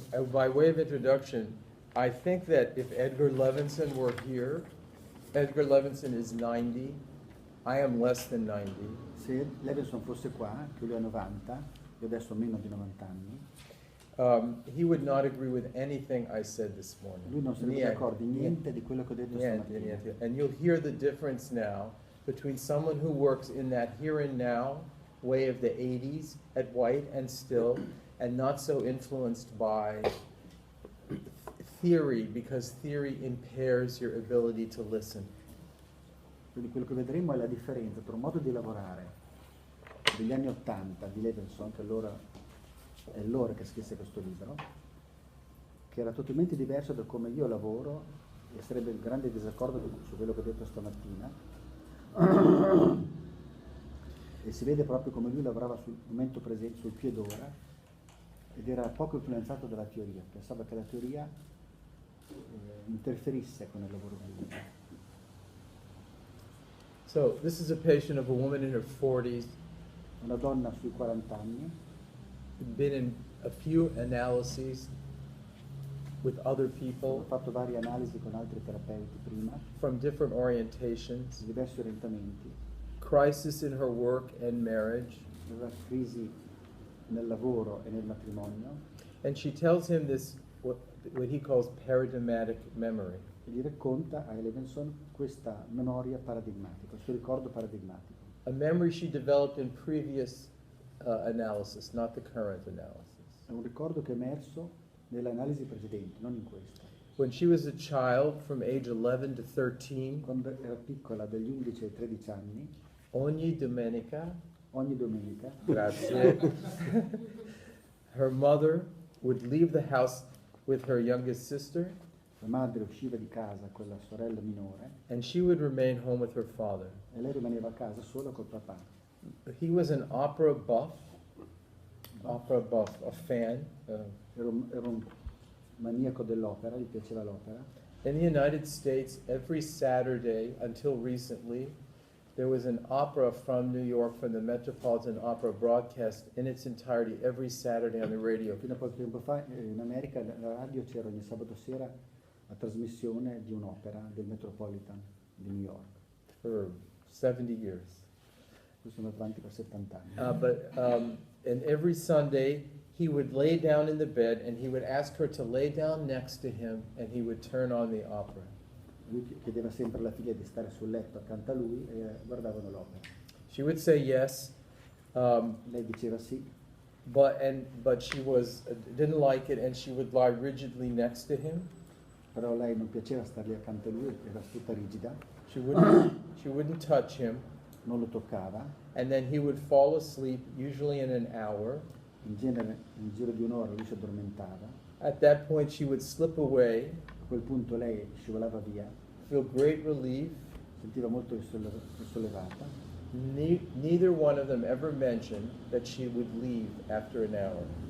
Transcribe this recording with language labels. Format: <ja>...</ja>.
<en>By way of introduction, I think that if Edgar Levinson were here, Edgar Levinson is 90, I am less than 90.</en> <it>Se Levinson fosse qua, che lui ha 90, io adesso ho meno di 90 anni,</it> <en>he would not agree with anything I said this morning.</en> <it>lui non sarebbe d'accordo in niente di quello che ho detto stamattina.</it> <en>And you'll hear the difference now between someone who works in that here and now way of the 80s at White and Still, and not so influenced by theory, because theory impairs your ability to listen.</en> <it>Quindi quello che vedremo è la differenza tra un modo di lavorare degli anni 80 di Levinson, che allora è loro che scrisse questo libro, che era totalmente diverso da come io lavoro, e sarebbe il grande disaccordo su quello che ho detto stamattina. E si vede proprio come lui lavorava sul momento presente, sul qui ed ora, ed era poco influenzato dalla teoria, pensava che la teoria interferisse con il lavoro del libro.</it> <en>So this is a patient of a woman in her 40s,</en> <it>Una donna sui 40 anni,</it> <en>been in a few analyses with other</en> <it>ho</it> <en>people</en> <it>fatto varie analisi con altri terapeuti prima,</it> <en>from different orientations,</en> <it>diversi orientamenti,</it> <en>crisis in her work and marriage,</en> <it>aveva crisi nel lavoro e nel matrimonio,</it> <en>and she tells him this, what he calls paradigmatic memory.</en> <it>e gli racconta a Levinson questa memoria paradigmatica, questo ricordo paradigmatico.</it> <en>A memory she developed in previous analysis, not the current analysis.</en> <it>È un ricordo che è emerso nelle analisi precedenti, non in questa.</it> <en>When she was a child, from age 11 to 13,</en> <it>Quando era piccola, dagli 11 ai 13 anni, ogni domenica, ogni domenica,</it> <en>grazie, her mother would leave the house with her youngest sister,</en> <it>la madre usciva di casa con la sorella minore</it> <en>and she would remain home with her father.</en> <it>e lei rimaneva a casa sola col papà.</it> <en>He was an opera buff, a fan.</en> <it>Era un maniaco dell'opera, gli piaceva l'opera.</it> <en>In the United States, every Saturday, until recently, there was an opera from New York, from the Metropolitan Opera, broadcast in its entirety every Saturday on the radio.</en> <it>Fino a poco tempo fa in America la radio c'era ogni sabato sera la trasmissione di un'opera del Metropolitan di New York.</it> <en>For 70 years.</en> <it>Questo è andato avanti per 70 anni.</it> <en>And every Sunday, he would lay down in the bed and he would ask her to lay down next to him and he would turn on the opera.</en> <it>Lui chiedeva sempre alla figlia di stare sul letto accanto a lui e guardavano l'opera.</it> <en>She would say yes,</en> <it>Lei diceva sì,</it> <en>but she didn't like it, and she would lie rigidly next to him.</en> <it>però lei non piaceva stargli accanto a lui, era tutta rigida,</it> <en>She wouldn't touch him,</en> <it>non lo toccava.</it> <en>and then he would fall asleep, usually in an hour.</en> <it>In genere, in giro di un'ora lui si addormentava.</it> <en>At that point, she would slip away,</en> <it>A quel punto lei scivolava via,</it> <en>feel great relief.</en> <it>sentiva molto risollevata.</it> <en>Neither one of them ever mentioned that she would leave after an hour.</en>